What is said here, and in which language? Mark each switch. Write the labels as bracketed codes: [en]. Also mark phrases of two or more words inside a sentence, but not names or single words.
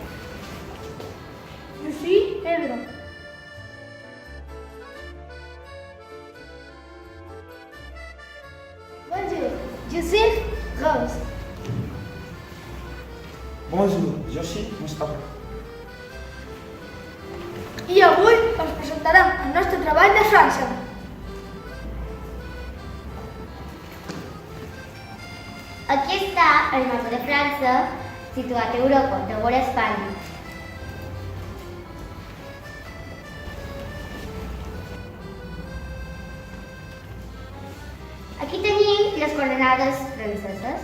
[fr] Je suis Pedro. Bonjour, je suis Rose. Bonjour, je suis Mustafa. [ca] I avui us presentarem el nostre treball de França. Aquí està el mapa de França, situat a Europa, de vora Espanya. Aquí tenim les coordenades franceses.